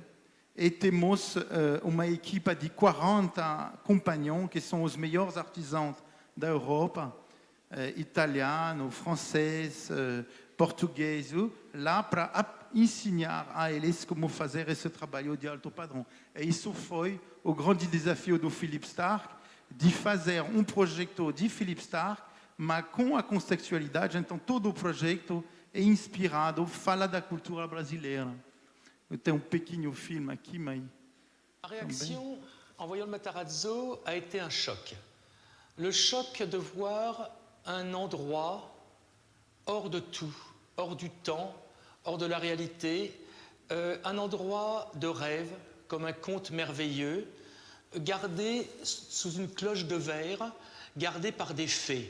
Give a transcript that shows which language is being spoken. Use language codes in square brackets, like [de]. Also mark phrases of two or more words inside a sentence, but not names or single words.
[pt] E temos uma equipe de 40 companheiros, que são os melhores artesãos da Europa, italiano, francês, português, lá para ensinar a eles como fazer esse trabalho de alto padrão. E isso foi o grande desafio do Philippe Starck, de fazer projeto de Philippe Starck, mas com a contextualidade. Então, todo o projeto é inspirado, fala da cultura brasileira. Eu tenho pequeno filme aqui, mas... [fr] La réaction en voyant le Matarazzo a été un choc. Le choc de voir un endroit hors de tout, hors du temps, hors de la réalité, un endroit de rêve, comme un conte merveilleux, gardé sous une cloche de verre, gardé par des fées.